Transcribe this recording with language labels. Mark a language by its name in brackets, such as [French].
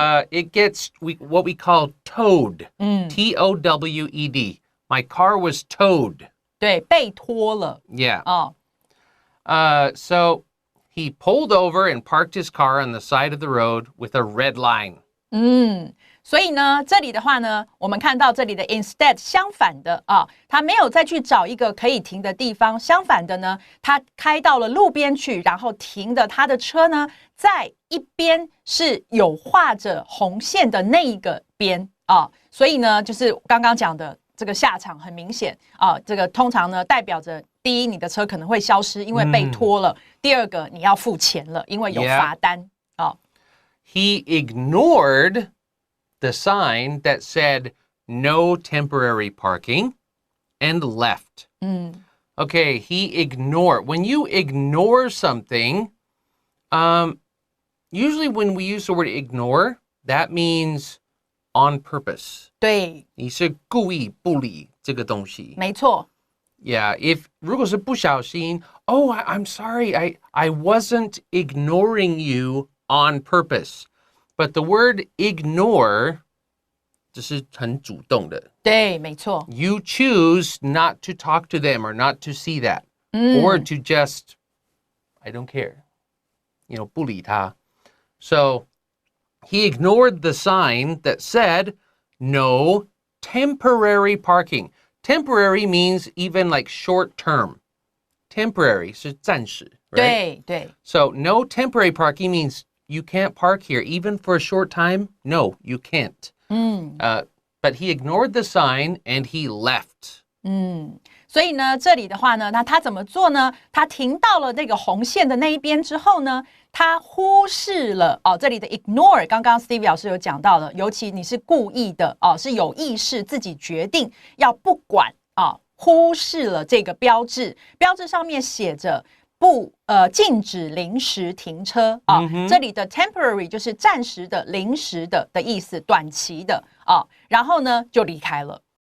[English] It gets what we call towed. T-O-W-E-D. My car was towed. [Chinese] 对，被拖了。 [English] Yeah. [Chinese] 哦。 [English] So he pulled over and parked his car on the side of the road with a red line. [Chinese] 所以呢，这里的话呢，我们看到这里的 instead 相反的啊，他没有再去找一个可以停的地方，相反的呢，他开到了路边去，然后停的他的车呢，在一边是有画着红线的那一个边啊，所以呢，就是刚刚讲的这个下场很明显啊，这个通常呢代表着第一，你的车可能会消失，因为被拖了；第二个，你要付钱了，因为有罚单啊。 [English] He ignored the sign that said no temporary parking and left. Okay, he ignored. When you ignore something, usually when we use the word ignore, that means on purpose. [Chinese] 对，你是故意不理这个东西。没错。 [English] Yeah, [Chinese] 如果是不小心, [English] I'm sorry, I wasn't ignoring you on purpose. But the word ignore [Chinese] 就是很主动的。对，没错。 [English] You choose not to talk to them or not to see that. Or to just, I don't care. [Chinese] 不理他。 [English] So he ignored the sign that said no temporary parking. Temporary means even like short term. Temporary [Chinese] 是暂时， [English] right? [Chinese] 对。 [English] So no temporary parking means you can't park here even for a short time. No, you can't. But he ignored the sign and he left. [Chinese] 所以呢，这里的话呢，那他怎么做呢？他停到了那个红线的那一边之后呢，他忽视了这里的 ignore， 刚刚 Stevie 老师有讲到了，尤其你是故意的是有意识自己决定要不管忽视了这个标志，标志上面写着禁止临时停车这里的 temporary 就是暂时的、临时的意思，短期的然后呢就离开了。